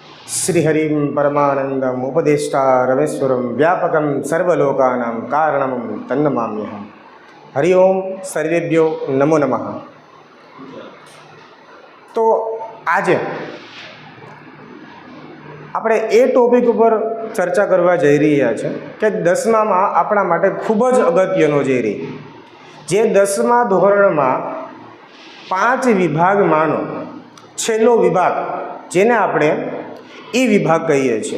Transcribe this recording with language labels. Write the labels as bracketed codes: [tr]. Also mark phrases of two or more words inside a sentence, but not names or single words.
[sa] श्रीहरिं परमानंदम उपदेष्टा रमेश्वरम व्यापकं सर्वलोकानां कारणं तन्नमाम्यहम्। हरि ओम सर्वेभ्यो नमो नमः। [gu] તો આજ આપણે એ ટોપિક ઉપર ચર્ચા કરવા જઈ રહ્યા છે કે 10મામાં આપણા માટે ખૂબ જ અગત્યનો જે 10મા ધોરણમાં 5 વિભાગમાંનો છેલ્લો વિભાગ જેને આપણે ઈ વિભાગ કહીએ છીએ।